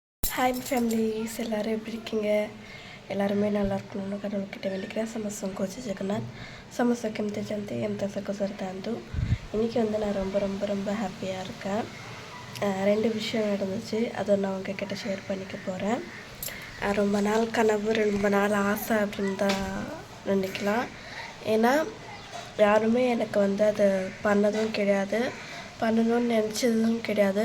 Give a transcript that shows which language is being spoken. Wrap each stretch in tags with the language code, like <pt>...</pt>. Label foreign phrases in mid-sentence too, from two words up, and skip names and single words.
<ta>ஹாய் ஃபேமிலிஸ், எல்லோரும் எப்படி இருக்கீங்க? எல்லாருமே நல்லா இருக்கணும்னு கடவுள்கிட்ட வேண்டிக்கிறேன். ಸಮಸ್ಯೆ ಜಗನ್ನಾಥ್ ಸಮಸ್ಯೆ ಜಂತೆ ಎಂತ ಸಕೋಸರ್ತಾಂತು இன்றைக்கி நான் ரொம்ப ஹாப்பியாக இருக்கேன். ரெண்டு விஷயம் நடந்துச்சு, அதை நான் உங்ககிட்ட ஷேர் பண்ணிக்க போகிறேன். ரொம்ப நாள் கனவு, ரொம்ப நாள் ஆசை அப்படின்னு தான் நினைக்கலாம். ஏன்னா யாருமே எனக்கு அதை பண்ணதும் கிடையாது, பண்ணணும்னு நினச்சதும் கிடையாது.</ta>